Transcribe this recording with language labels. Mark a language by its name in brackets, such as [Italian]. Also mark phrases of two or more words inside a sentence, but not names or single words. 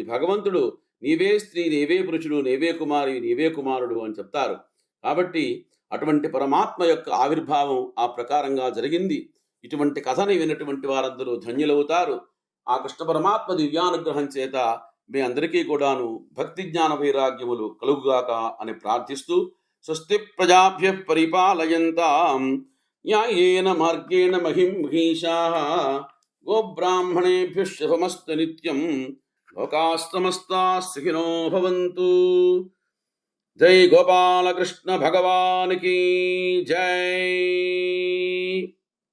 [Telugu] భగవంతుడు నీవే స్త్రీ, నీవే పురుషుడు, నీవే కుమారి, నీవే కుమారుడు అని చెప్తారు. కాబట్టి అటువంటి పరమాత్మ యొక్క ఆవిర్భావం ఆ ప్రకారంగా జరిగింది. ఇటువంటి కథని విన్నటువంటి వారందరూ ధన్యులవుతారు. ఆ కృష్ణ పరమాత్మ దివ్యానుగ్రహం చేత మీ అందరికీ కూడాను భక్తి జ్ఞాన వైరాగ్యములు కలుగుగాక అని ప్రార్థిస్తూ, [Sanskrit] స్వస్తి ప్రజాభ్య పరిపాలయంతాం న్యాయేన మార్గేణ మహిం మహిషాః గోబ్రాహ్మణేభ్యః శుభమస్తు నిత్యం లోకాస్తమస్తాః సుఖినో భవంతు. [Telugu] జై గోపాలకృష్ణ భగవాన్ కీ జై.